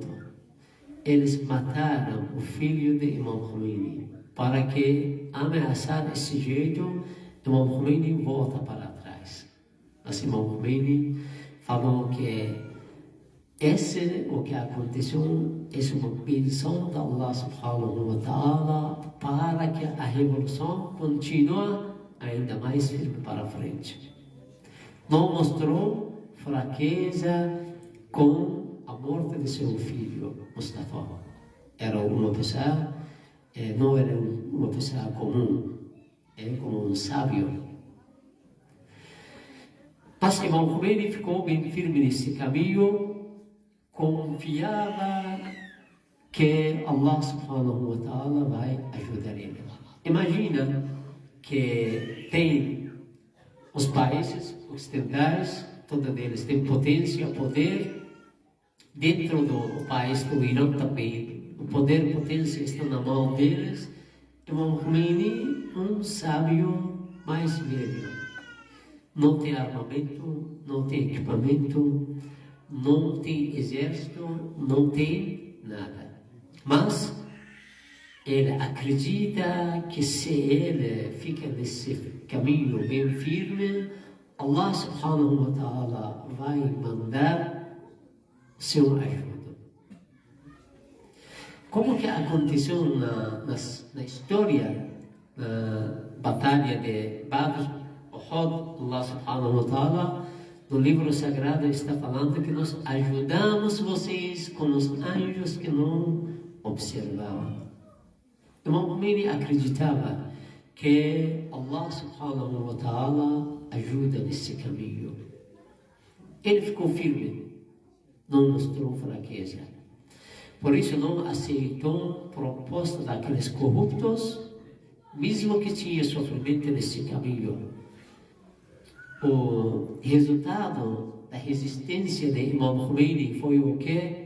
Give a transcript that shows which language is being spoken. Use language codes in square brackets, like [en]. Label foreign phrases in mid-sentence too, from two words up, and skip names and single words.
[pt] Eles mataram o filho de Imam Khomeini para que ameaçar desse jeito, Imam Khomeini volta para trás. Mas Imam Khomeini falou que o que aconteceu é uma bênção da Allah [ar] سبحانه وتعالى [pt] para que a revolução continue ainda mais firme para frente. Não mostrou fraqueza com a morte de seu filho, Mustafa. Era uma pessoa, não era uma pessoa comum, como um sábio. Mas Imam Khomeini ficou bem firme nesse caminho, confiava que Allah [ar] سبحانه وتعالى [pt] vai ajudar ele. Imagina que tem os países ocidentais, todos eles têm potência, poder, dentro do país do Irã também, o poder e potência estão na mão deles. Imam Khomeini, um sábio mais velho, não tem armamento, não tem equipamento, não tem exército, não tem nada. Mas ele acredita que se ele fica nesse caminho bem firme, Allah [ar] سبحانه وتعالى [pt] vai mandar seu ajuda. Como que aconteceu na história, na batalha de Badr, Uhud, Allah [ar] سبحانه وتعالى, [pt] no livro sagrado está falando que nós ajudamos vocês com os anjos que não observavam. Imam Khomeini acreditava que Allah [ar] سبحانه وتعالى [pt] ajuda nesse caminho. Ele ficou firme, não mostrou fraqueza. Por isso não aceitou proposta daqueles corruptos, mesmo que tinha sofrimento nesse caminho. O resultado da resistência de Imam Khomeini foi o quê?